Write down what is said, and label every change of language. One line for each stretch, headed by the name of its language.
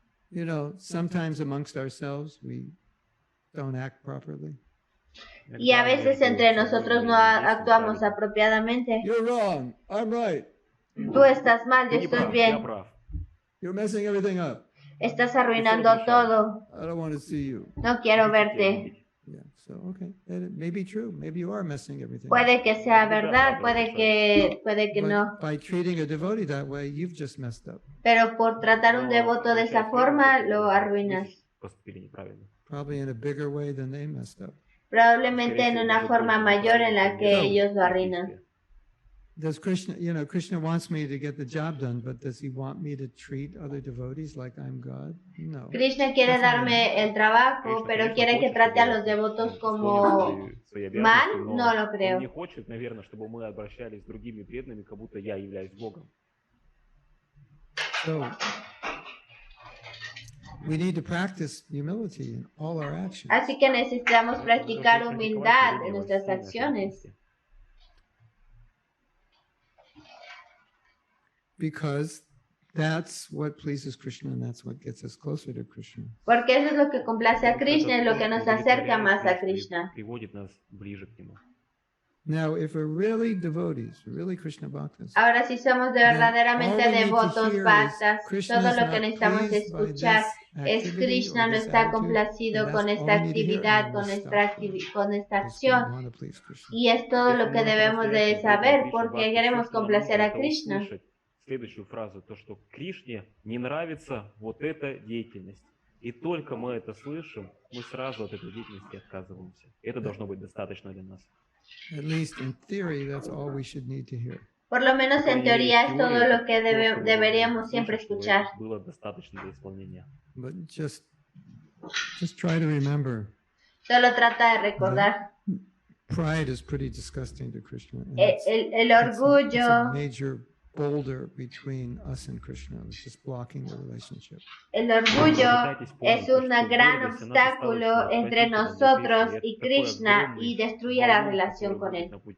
English: You know, sometimes amongst ourselves we don't act properly.
Spanish: Y a veces entre nosotros no actuamos apropiadamente.
English: You're wrong. I'm right.
Spanish: Tú estás mal, yo estoy bien.
English: You're messing everything up.
Spanish: Estás arruinando todo.
English: I don't want to see you.
Spanish: No quiero verte.
English: Yeah, so okay, that may be true. Maybe you are messing everything up.
Spanish: Puede que sea verdad, puede que no.
English: By treating a devotee that way, you've just messed up.
Spanish: Pero por tratar un devoto de esa forma, lo arruinas.
English: Probably in a bigger way than they messed up.
Spanish: Probablemente en una forma mayor en la que ellos lo arruinan.
English: Does Krishna, Krishna wants me to get the job done, but does he want me to treat other devotees like I'm God? No.
Spanish: Krishna quiere darme el trabajo, pero quiere que trate a los devotos como mal, no lo creo.
Russian: Он не хочет, наверное, чтобы мы обращались с другими преданными, как будто я являюсь Богом.
English: So, we need to practice humility in all our actions.
Spanish: Así que necesitamos practicar humildad en nuestras acciones.
English: Because that's what pleases Krishna and that's what gets us closer to Krishna.
Spanish: Porque eso es lo que complace a Krishna y lo que nos acerca más a Krishna.
Russian: Приводит нас ближе к нему.
English: Now, if we're really devotees, really Krishna bhaktas,
Spanish: Ahora, si somos de verdaderamente devotos bhaktas, todo lo que necesitamos escuchar es Krishna no está complacido con esta actividad, con esta acción. Y es todo lo que debemos de saber porque queremos complacer a Krishna.
Russian: Следующую фразу, то, что Кришне не нравится вот эта деятельность. И только мы это слышим, мы сразу от этой деятельности отказываемся. Это должно быть достаточно для нас.
English: At least in theory, that's all we should need to hear.
Spanish: Por lo menos en teoría es todo lo que deberíamos siempre escuchar.
Russian: Было достаточно для исполнения.
English: But just try to remember.
Spanish: Solo trata de recordar.
English: Pride is pretty disgusting to Krishna.
Spanish: El orgullo.
English: It's a major boulder between us and Krishna. It's just blocking the relationship.
Spanish: El orgullo es un gran obstáculo entre nosotros y Krishna y destruye la relación con él.